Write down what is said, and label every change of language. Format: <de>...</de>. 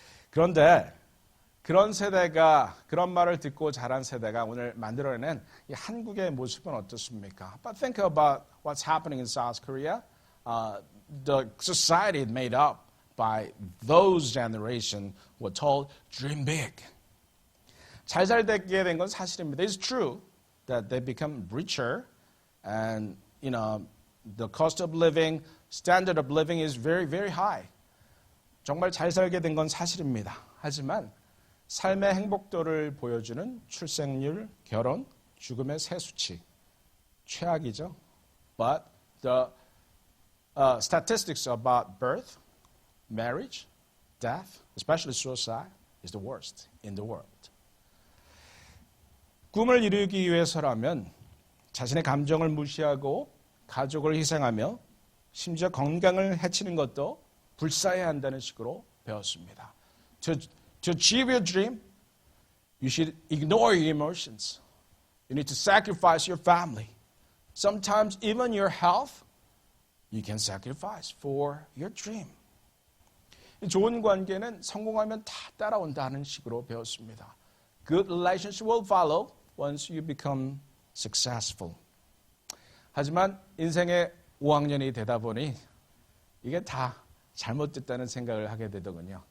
<ko>그런데 그런 말을 듣고 자란 세대가 오늘 만들어낸 이 한국의 모습은 어떻습니까?</ko> <en>But think about what's happening in South Korea. The society made up by those generation were told, dream big.</en> <ko>잘 살게 된 건 사실입니다.</ko> <en>It's true that they become richer and, the cost of living, standard of living is very, very high.</en> <ko>정말 잘 살게 된 건 사실입니다. 하지만 삶의 행복도를 보여주는 출생률, 결혼, 죽음의 세수치, 최악이죠.</ko> <en>But the statistics about birth, marriage, death, especially suicide, is the worst in the world.</en> <ko>꿈을 이루기 위해서라면 자신의 감정을 무시하고 가족을 희생하며 심지어 건강을 해치는 것도 불사해야 한다는 식으로 배웠습니다.</ko> <en>To achieve your dream, you should ignore your emotions. You need to sacrifice your family. Sometimes even your health, you can sacrifice for your dream.</en> <ko>좋은 관계는 성공하면 다 따라온다는 식으로 배웠습니다.</ko> <en>Good relationship will follow once you become successful.</en> <ko>하지만 인생의 5학년이 되다 보니 이게 다 잘못됐다는 생각을 하게 되더군요.</ko>